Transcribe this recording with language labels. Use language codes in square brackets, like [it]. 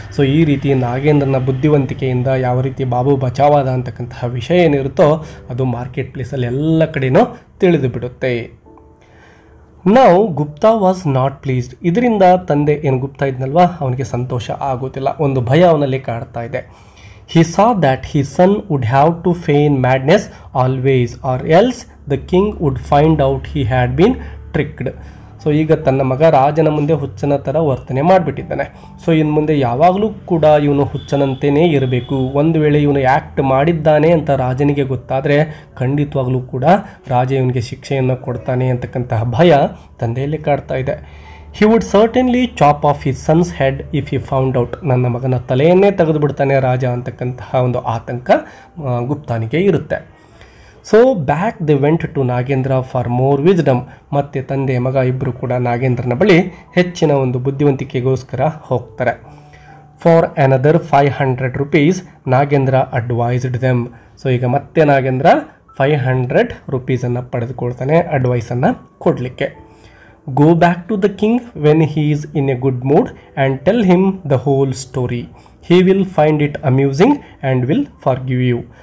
[kn] So ಈ ರೀತಿ ನಾಗೇಂದ್ರನ ಬುದ್ಧಿವಂತಿಕೆಯಿಂದ ಯಾವ ರೀತಿ ಬಾಬು ಬಚಾವಾದ ಅಂತಕ್ಕಂತಹ ವಿಷಯ ಏನಿರುತ್ತೋ ಅದು ಮಾರ್ಕೆಟ್ ಪ್ಲೇಸಲ್ಲಿ ಎಲ್ಲ ಕಡೆನೂ ತಿಳಿದು ಬಿಡುತ್ತೆ. [en] ನಾವು Gupta was not pleased. [kn] ಇದರಿಂದ ತಂದೆ ಏನು ಗುಪ್ತಾ ಇದ್ನಲ್ವಾ ಅವನಿಗೆ ಸಂತೋಷ ಆಗೋದಿಲ್ಲ, ಒಂದು ಭಯ ಅವನಲ್ಲಿ ಕಾಡ್ತಾ ಇದೆ. [en] He saw that his son would have to feign madness always, or else the king would find out he had been tricked. [kn] So ಈಗ ತನ್ನ ಮಗ ರಾಜನ ಮುಂದೆ ಹುಚ್ಚನ ಥರ ವರ್ತನೆ ಮಾಡಿಬಿಟ್ಟಿದ್ದಾನೆ. ಸೊ ಇನ್ನು ಮುಂದೆ ಯಾವಾಗಲೂ ಕೂಡ ಇವನು ಹುಚ್ಚನಂತೆಯೇ ಇರಬೇಕು. ಒಂದು ವೇಳೆ ಇವನು ಆ್ಯಕ್ಟ್ ಮಾಡಿದ್ದಾನೆ ಅಂತ ರಾಜನಿಗೆ ಗೊತ್ತಾದರೆ ಖಂಡಿತವಾಗ್ಲೂ ಕೂಡ ರಾಜ ಇವನಿಗೆ ಶಿಕ್ಷೆಯನ್ನು ಕೊಡ್ತಾನೆ ಅಂತಕ್ಕಂತಹ ಭಯ ತಂದೆಯಲ್ಲಿ ಕಾಡ್ತಾ ಇದೆ. [en] He would certainly chop off his son's head if he found out. [kn] ನನ್ನ ಮಗನ ತಲೆಯನ್ನೇ ತೆಗೆದು ಬಿಡ್ತಾನೆ ರಾಜ ಅಂತಕ್ಕಂತಹ ಒಂದು ಆತಂಕ ಗುಪ್ತಾನಿಗೆ ಇರುತ್ತೆ. [en] So back they went to Nagendra for more wisdom. [kn] ಮತ್ತು ತಂದೆ ಮಗ ಇಬ್ಬರು ಕೂಡ ನಾಗೇಂದ್ರನ ಬಳಿ ಹೆಚ್ಚಿನ ಒಂದು ಬುದ್ಧಿವಂತಿಕೆಗೋಸ್ಕರ ಹೋಗ್ತಾರೆ. [en] For another 500 rupees Nagendra advised them. [kn] So ಈಗ ಮತ್ತೆ ನಾಗೇಂದ್ರ 500 rupees ಪಡೆದುಕೊಳ್ತಾನೆ ಅಡ್ವೈಸನ್ನು ಕೊಡಲಿಕ್ಕೆ. [en] Go back to the king when he is in a good mood and tell him the whole story. He will find it amusing and will forgive you.